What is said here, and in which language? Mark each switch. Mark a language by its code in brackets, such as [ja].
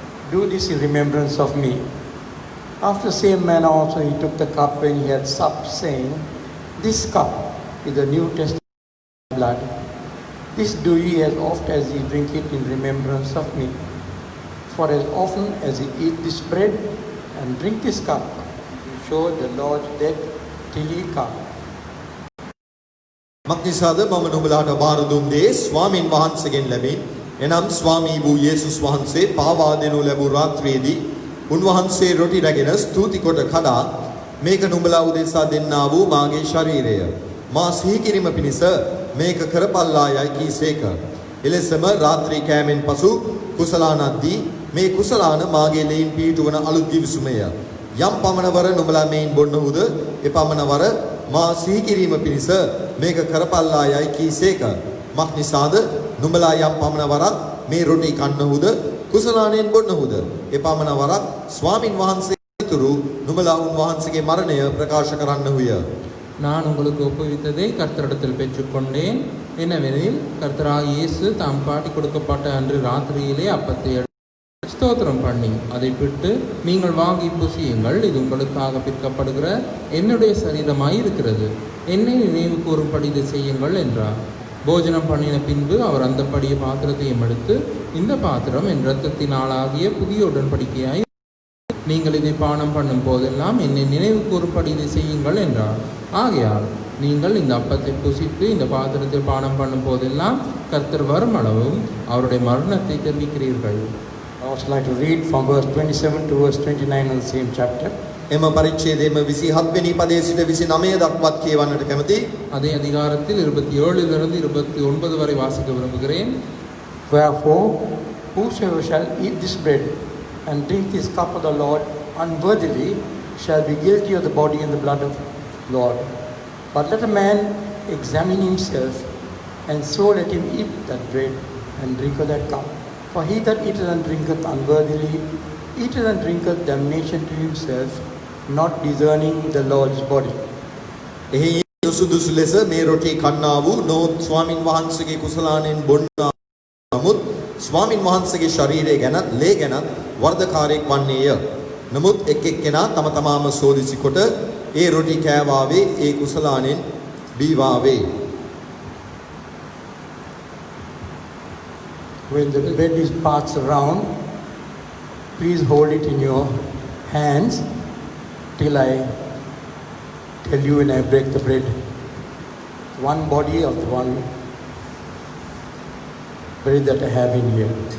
[en] Do this in remembrance of me. After the same manner also he took the cup when he had supped, saying, This cup is the New Testament blood. This do ye as oft as ye drink it in remembrance of me. For as often as ye eat this bread and drink this cup, you show the Lord's death till ye come. [si] මක්නිසාද මම නුඹලාට බාර දුන් දේ ස්වාමින් වහන්සේගෙන් ලැබින් එනම් ස්වාමී වූ යේසුස් වහන්සේ පාවා දෙනු ලැබූ රාත්‍රියේදී උන්වහන්සේ රොටි රැගෙන ස්තුති කොට කඩා මේක නුඹලා උදෙසා දෙන්නා වූ මාගේ ශරීරය මා සිහි කිරීම පිණිස මේක කරපල්ලා යයි කීසේක. එලෙසම රාත්‍රී කෑමෙන් පසු කුසලානද්දී මේ කුසලාන මාගේ ලෙයින් පිහිටුවන අලුත් දිවිසුමය. යම් පමණවර නුඹලා මෙයින් බොන්නහුද එපමණවර මා සිහි කිරීම පිණිස මේක කරපල්ලා යයි කීසේක. මක්නිසාද නුඹලා යම් පමණවරක් මේ රොටි කන්නහුද කුසලානෙන් බොන්නහුද එපමණවරක් ස්වාමින් වහන්සේ ඉතුරු නුඹලා උන්වහන්සේගේ මරණය ප්‍රකාශ කරන්නහුය. [ta] நான் உங்களுக்கு ஒப்புவித்ததை கர்த்தரிடத்தில் பெற்றுக்கொண்டேன். என்னவெனில் கர்த்தராகிய இயேசு தாம் காட்டி கொடுக்கப்பட்ட அன்று ராத்திரியிலே அப்பத்தை எடுத்து ஸ்தோத்திரம் பண்ணி அதை பிட்டு நீங்கள் வாங்கி புசியுங்கள், இது உங்களுக்காக பிற்கப்படுகிற என்னுடைய சரீரமாய் இருக்கிறது, என்னை நினைவு கூறும்படி இதை செய்யுங்கள் என்றார். போஜனம் பண்ணின பின்பு அவர் அந்தப்படிய பாத்திரத்தையும் எடுத்து, இந்த பாத்திரம் என் இரத்தத்தினாலாகிய புதிய உடன்படிக்கையாய் நீங்கள் இதை பானம் பண்ணும் போதெல்லாம் என்னை நினைவு கூறும்படி இதை செய்யுங்கள் என்றார். ஆகையால் நீங்கள் இந்த அப்பத்தை புசித்து இந்த பாத்திரத்தில் பானம் பண்ணும் போதெல்லாம் கர்த்தர் வரும் அளவும் அவருடைய மரணத்தை தெரிவிக்கிறீர்கள். [en] I would like to read from verse 27 to verse 29 in the same chapter. [si] එම පරිච්ඡේදයේම 27 වෙනි පදයේ සිට 29 දක්වාත් කියවන්නට කැමැති. [ta] அதே அதிகாரத்தில் 27 29 வரை வாசிக்க விரும்புகிறேன். [en] Wherefore, whosoever shall eat this bread and drink this cup of the Lord unworthily shall be guilty of the body and the blood of the Lord. But let a man examine himself, and so let him eat that bread and drink of that cup. For he that eateth and drinketh unworthily eateth and drinketh damnation to himself, not discerning the Lord's body. [si] එහි සුදුසු ලෙස මේ රොටි කන්නා වූ නොහොත් ස්වාමින් වහන්සේගේ කුසලානෙන් බොන්නා නමුත් ස්වාමින් වහන්සේගේ ශරීරය ගැනත් ලේ ගැනත් වර්ධකාරයෙක් වන්නේය. නමුත් එක් එක්කෙනා තම තමාම සෝදිසි කොට ඒ රොටි කෑවාවේ ඒ කුසලානෙන් බීවාවේ. [en] When the bread is passed around, please hold it in your hands till I tell you when I break the bread. One body of the one bread that I have in here.